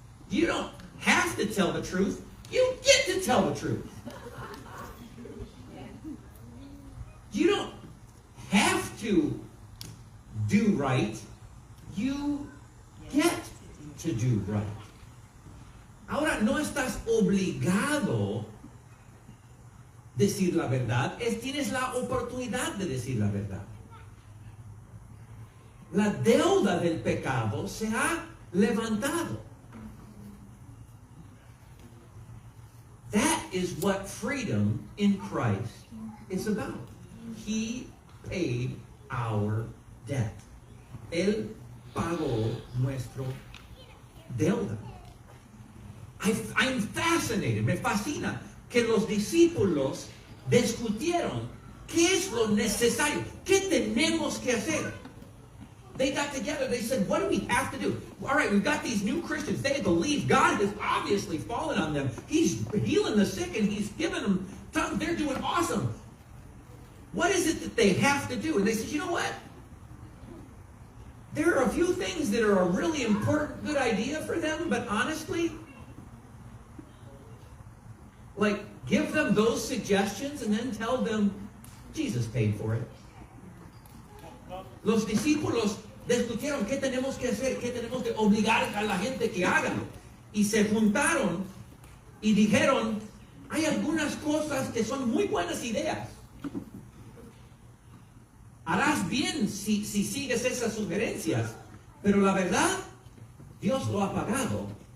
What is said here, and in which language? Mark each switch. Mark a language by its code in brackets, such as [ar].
[en] You don't have to tell the truth, you get to tell the truth. You don't have to do right, you get to do right. [es] Ahora, no estás obligado a decir la verdad, tienes la oportunidad de decir la verdad. La deuda del pecado se ha levantado. [en] That is what freedom in Christ is about. He paid our debt. [es] Él pagó nuestro deuda. [en] I'm fascinated, [es] me fascina que los discípulos discutieron qué es lo necesario, qué tenemos que hacer. [en] They got together, they said, what do we have to do? All right, we've got these new Christians. They believe God has obviously fallen on them. He's healing the sick and He's given them tongues. They're doing awesome. What is it that they have to do? And they said, you know what? There are a few things that are a really important, good idea for them, but honestly, like, give them those suggestions and then tell them Jesus paid for it. [es] Los discípulos discutieron qué tenemos que hacer, qué tenemos que obligar a la gente que haga. Y se juntaron y dijeron, hay algunas cosas que son muy buenas ideas. Harás bien si sigues esas sugerencias, pero la verdad, Dios lo ha pagado.